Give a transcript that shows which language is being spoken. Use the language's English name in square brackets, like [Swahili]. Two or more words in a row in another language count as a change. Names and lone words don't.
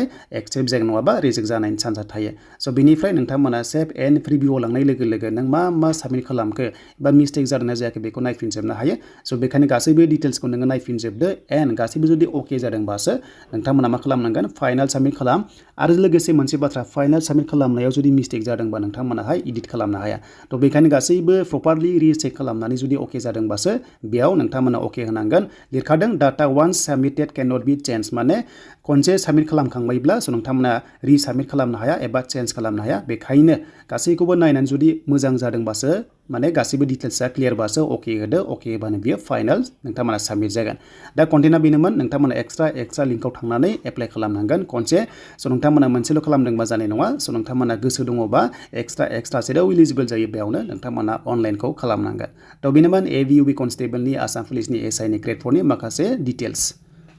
[Bodo] एक्सेप्ट जागोन नङाबा रिजेक्ट जानायनि चान्सआ थायो स' बेनिफ्राय नोंथांमोना [English] save and previewआव [Bodo] लांनाय लोगो लोगो नों मा साबमिट खालामखो बा मिस्टेक जादोंना जायाखै बेखौ नायफिनजोबनो हायो स' बेखायनो गासैबो डिटेल्सखौ नोङो नायफिनजोबदो एन्ड गासैबो जुदि अके जादोंबासो नोंथांमोना मा खालामनांगोन [English] final submit [Bodo] खालाम आरो लोगोसे मोनसे बाथ्रा [English] final submit [Bodo] खालामनायाव जुदि मिस्टेक जादोंबा नोंथांमोनाहाय एडिट खालामनो हाया थ' बेखायनो गासैबो [English] properly recheck [Bodo] खालामनानै जुदि अके जादोंबासो बेयाव नोंथांमोना अके होनांगोन लिरखादों [English] data once submitted cannot be change [Bodo] माने खनसे साबमिट खालामखांबायब्ला स' नोंथांमोना रिसाबमिट खालामनो हाया एबा चेन्ज खालामनो हाया बेखायनो गासैखौबो नायनानै जुदि मोजां जादोंबासो माने गासैबो डिटेल्सआ क्लियारबासो अके होदो अके होबानो बियो फाइनाल नोंथांमोना साबमिट जागोन दा कन्टेन्टआ बेनोमोन नोंथांमोना [English] extra linkआव [Bodo] थांनानै एप्लाइ खालामनांगोन खनसे स' नोंथांमोना मोनसेल' खालामदोंबा जानाय नङा स' नोंथांमोना गोसो दङबा एक्सट्रा जेराव इलिजिबोल जायो बेयावनो नोंथांमोना अनलाइनखौ खालामनांगोन थ' बेनोमोन AVUB कनस्टेबलनि आसाम पुलिसनि SI नि ग्रेड 4 नि माखासे डिटेल्स